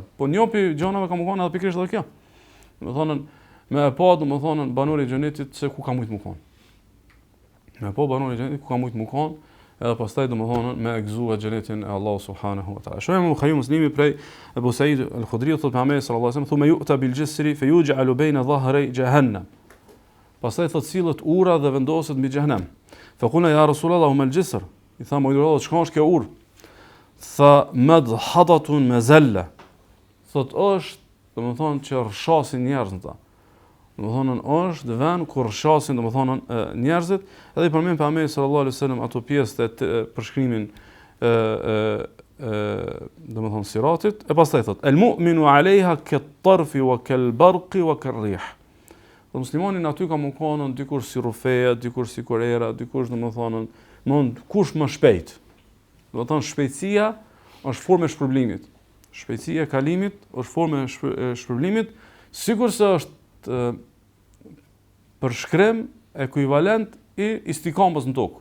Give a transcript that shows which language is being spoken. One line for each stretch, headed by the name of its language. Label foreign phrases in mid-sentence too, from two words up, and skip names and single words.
Albanian: Po njopi gjonave ka më kanë edhe pikërisht edhe kjo. Domethënë me e pa domethënë banori i xhenetit se ku ka mujt më kon. Me pa banori i xhenetit ku ka mujt më kon, edhe pastaj domethënë me e gëzuar xhenetin e Allahu
Arabic: سبحانه وتعالى.
Albanian: Shohim Buhari Muslimi prej Abu Said al-Khudri thotë Muhamedi
Arabic: صلى الله عليه وسلم ثم يؤتى بالجسر فيجعل بين ظهري جهنم.
Albanian: Pastaj thotë sillet ura dhe vendoset mbi xhenem.
Arabic: فقلنا يا رسول الله ما الجسر?
Albanian: I thamë o Allah, çka është kjo urë? Tha
Arabic: مدحضة مزلة.
Albanian: Thot është, domethënë që rrshasin njerëzit ata. Domethënë është vend ku rrshasin domethënë njerëzit, edhe i përmend pejgamberi
Arabic: صلى الله عليه وسلم
Albanian: ato pjesë të përshkrimin domethënë siratit, e pastaj thot
Arabic: المؤمن عليها كالطرف وكالبرق وكالريح.
Albanian: Do muslimanin aty ka më kanë dikur si rufeja, dikur si kurera, dikur domethënë mund kush më shpejt. Do të thonë shpejtësia është formë e shpërblimit. Shpejtësia e kalimit është formë e shpërblimit, sigurisht është përshkrim ekuivalent i istikamës në tokë.